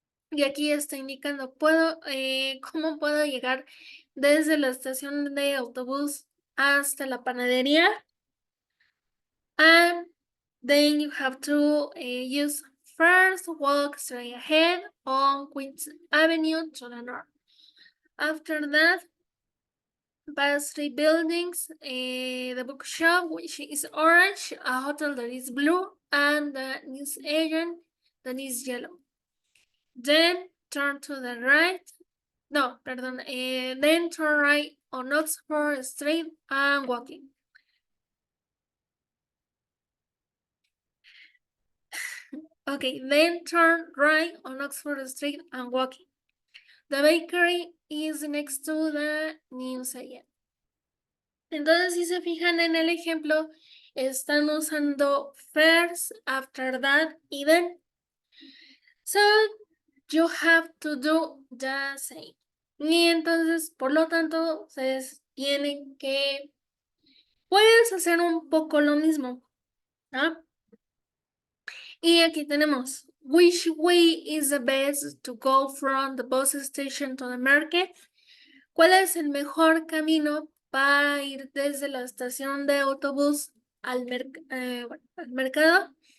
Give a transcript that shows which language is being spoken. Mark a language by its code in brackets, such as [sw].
[es] Y aquí está indicando cómo puedo llegar desde la estación de autobús hasta la panadería. [en] And then you have to use first walk straight ahead on Queens Avenue to the north. After that, pass 3 buildings, the bookshop, which is orange, a hotel that is blue, and the news agent that is yellow. Then turn to the right. No, pardon. Then turn right on Oxford Street and walking. Okay, then turn right on Oxford Street and walking. The bakery is next to the newsagent. [es] Entonces, si se fijan en el ejemplo, están usando first, after that, y then. [en] So, you have to do the same. [es] Y entonces, por lo tanto, ustedes tienen que, puedes hacer un poco lo mismo, ¿no? Y aquí tenemos, [en] which way is the best to go from the bus station to the market? [es] ¿Cuál es el mejor camino para ir desde la estación de autobús al mercado?